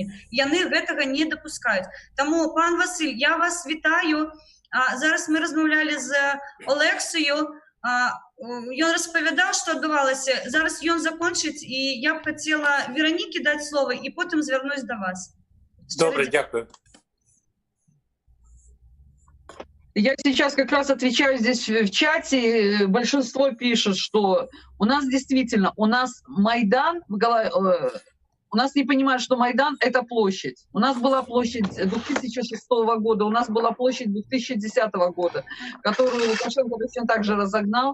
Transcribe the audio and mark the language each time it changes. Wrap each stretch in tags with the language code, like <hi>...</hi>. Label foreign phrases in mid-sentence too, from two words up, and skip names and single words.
<be>Яны гэтага не дапускаюць. Таму, пан Васіль, я вас вітаю. Зараз мы размаўлялі з Олексою. Ён распавядаў, што адбывалася. Зараз ён закончыць, і я б хацела Веронікі даць слова, і потым звярнусь да вас.</be> <uk>Добре, дякую.</uk> <ru>Я сейчас как раз отвечаю здесь в чате. Большинство пишет, что у нас действительно, у нас Майдан, у нас не понимают, что Майдан — это площадь. У нас была площадь 2006 года, у нас была площадь 2010 года, которую Лукашенко точно так же разогнал.</ru>